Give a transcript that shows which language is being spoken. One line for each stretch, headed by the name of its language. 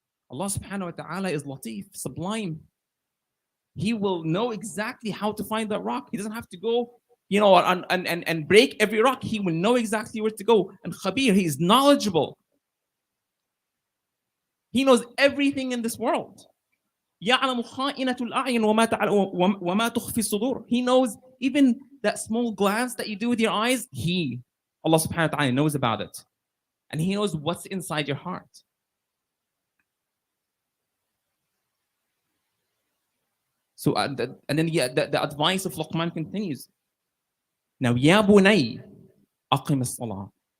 English: Allah subhanahu wa ta'ala is latif, sublime. He will know exactly how to find that rock. He doesn't have to go and break every rock. He will know exactly where to go. And Khabir, he is knowledgeable. He knows everything in this world.
Arabic: يعلم خائنة الأعين وما تخفي الصدور.
English: He knows even that small glance that you do with your eyes. Allah subhanahu wa ta'ala knows about it. And He knows what's inside your heart. So, and then the advice of Luqman continues. Now, Ya bunay, aqim as-salah.